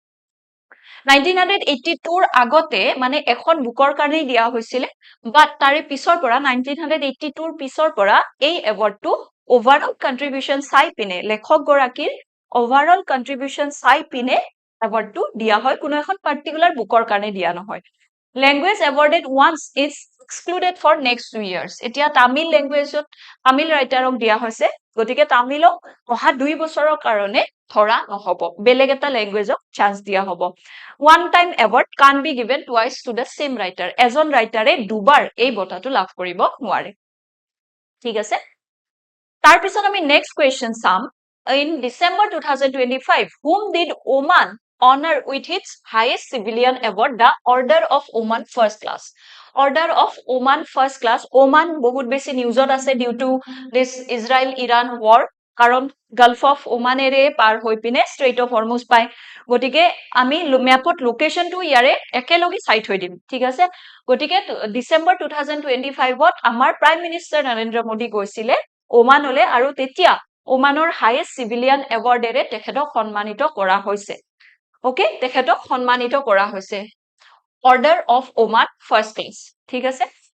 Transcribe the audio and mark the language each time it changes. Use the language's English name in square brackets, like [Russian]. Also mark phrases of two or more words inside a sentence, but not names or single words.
[Assamese] 1982ৰ আগতে মানে এখন বুকৰ কাৰণে দিয়া হৈছিল বাট তাৰে পিছৰ পৰা 1982ৰ পিছৰ পৰা এই এৱাৰ্ডটো [English] overall contribution [Assamese] চাই পিনে লেখক গৰাকীৰ [English] overall contribution [Assamese] চাই পিনে এৱাৰ্ডটো দিয়া হয় কোনো এখন পাৰ্টিকুলাৰ বুকৰ কাৰণে দিয়া নহয় [English] language awarded once is excluded for next 2 years [Assamese] এতিয়া তামিল ল্যাঙ্গুৱেজত তামিল ৰাইটাৰক দিয়া হৈছে গতিকে তামিলক অহা 2 বছৰৰ কাৰণে ধৰা নহব বেলেগ এটা ল্যাঙ্গুৱেজক চান্স দিয়া হ'ব [English] one time award can be given twice to the same writer [Assamese] এজন ৰাইটাৰে দুবাৰ এই বঁটাটো লাভ কৰিব নোৱাৰে ঠিক আছে তাৰ পিছত আমি [English] next question চাম in December 2025 whom did Oman honor with its highest civilian award the Order of Oman First Class Order of Oman First Class Oman [Assamese] বহুত বেছি নিউজত আছে [English] due to this Israel Iran war [Assamese] কারণ গালফ অফ ওমানেৰে পাৰ হৈ পিনে ষ্ট্ৰেইট অফ হৰমুজ পায় গতিকে আমি ম্যাপত লোকেশনটো ইয়াৰে একেলগে চাই থৈ দিম ঠিক আছে গতিকে ডিসেম্বৰ 2025ত আমাৰ [English] prime minister [Assamese] নৰেন্দ্ৰ মোদী গৈছিলে ওমানলে আৰু তেতিয়া ওমানৰ [English] highest civilian [Assamese] এৱাৰ্ডেৰে তেখেতক সন্মানিত কৰা হৈছে ওকে তেখেতক সন্মানিত কৰা হৈছে অৰ্ডাৰ অফ ওমান ফাৰ্ষ্ট ক্লাছ ঠিক আছে